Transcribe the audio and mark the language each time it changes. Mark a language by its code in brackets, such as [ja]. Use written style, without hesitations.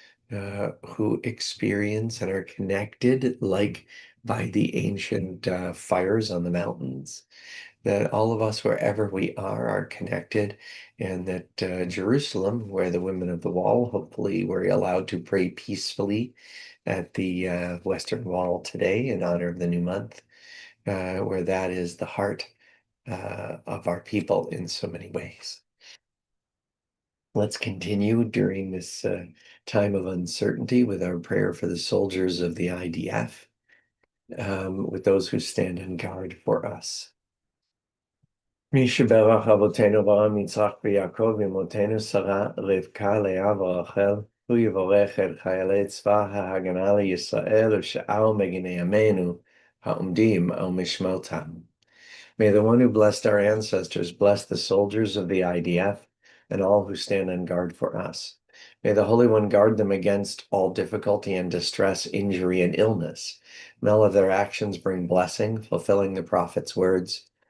[en] who experience and are connected like by the ancient fires on the mountains, that all of us, wherever we are connected, and that Jerusalem, where the women of the wall, hopefully were allowed to pray peacefully at the Western Wall today in honor of the new month, where that is the heart of our people in so many ways. Let's continue during this time of uncertainty with our prayer for the soldiers of the IDF, with those who stand in guard for us. [he] מי שברך אבותינו אברהם, יצחק ויעקב, אמותינו שרה, רבקה, לאה ורחל, הוא יברך את חיילי צבא ההגנה לישראל ושאר מגיני עמנו העומדים על משמרתם. [en] May the one who blessed our ancestors bless the soldiers of the IDF and all who stand on guard for us. May the Holy One guard them against all difficulty and distress, injury and illness. May all of their actions bring blessing, fulfilling the prophet's words.